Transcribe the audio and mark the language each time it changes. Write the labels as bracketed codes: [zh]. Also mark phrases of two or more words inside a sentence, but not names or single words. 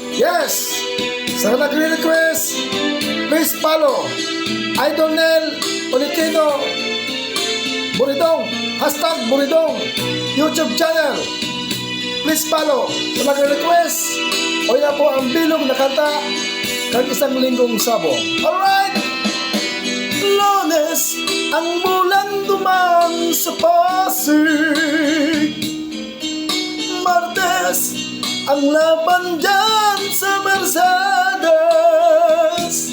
[en] Yes! [tl] Sa nagre-request, [en] please follow Idol Nel Olikino Buridong, hashtag Buridong YouTube channel. Please follow. [tl] Sa nagre-request, o yan po ang bilog na kanta kag isang linggong sabong. [en] Alright! [tl] Lunes, ang bulan duman sa Pasig. Martes, ang laban dyan sa Mercedes.